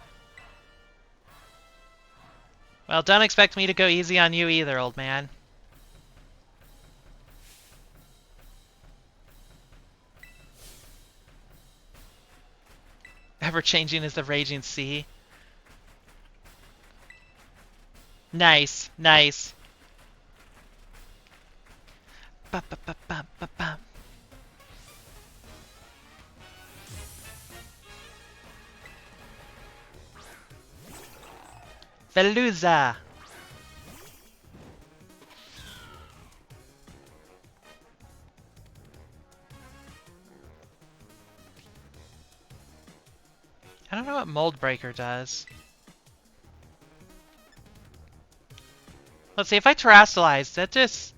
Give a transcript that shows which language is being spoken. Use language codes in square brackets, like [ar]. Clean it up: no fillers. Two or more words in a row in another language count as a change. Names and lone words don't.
[en] Well, don't expect me to go easy on you either, old man. Ever changing as the raging sea. Nice, nice. Ba, ba, ba, ba, ba, ba. Veluza. I don't know what Mold Breaker does. Let's see, if I Terrasilize, that just...